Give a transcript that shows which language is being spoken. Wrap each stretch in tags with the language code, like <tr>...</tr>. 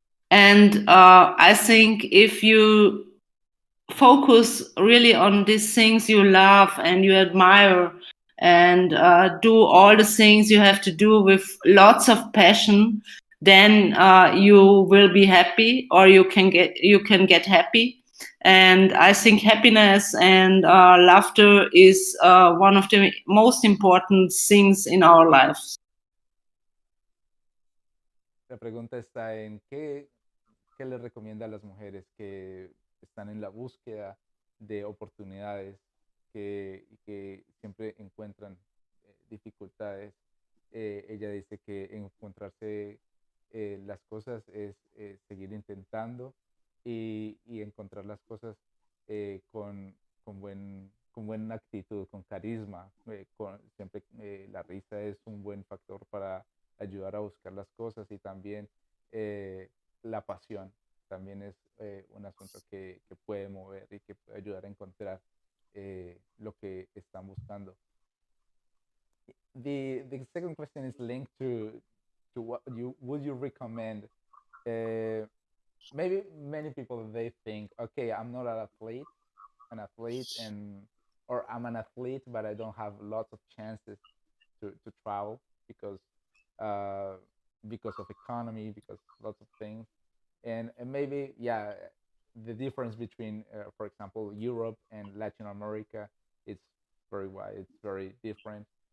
<en>And I think if you focus really on these things you love and you admire, and do all the things you have to do with lots of passion, then you will be happy, or you can get happy. And I think happiness and laughter is one of the most important things in our lives.</en> <es>La pregunta está en qué le recomienda a las mujeres que están en la búsqueda de oportunidades y que siempre encuentran dificultades. Ella dice que encontrarse las cosas es seguir intentando y encontrar las cosas con buena actitud, con carisma. Siempre la risa es un buen factor para ayudar a buscar las cosas y también la pasión también es un asunto que puede mover y que puede ayudar a encontrar lo que están buscando.</es> <en>The second question is linked to what you would you recommend. Uh, Maybe many people they think, okay, I'm not an athlete, and or I'm an athlete, but I don't have lots of chances to travel uh, because of economy, because lots of things, and maybe yeah, the difference between, for example, Europe and Latin America, it's very wide, it's very different.</en>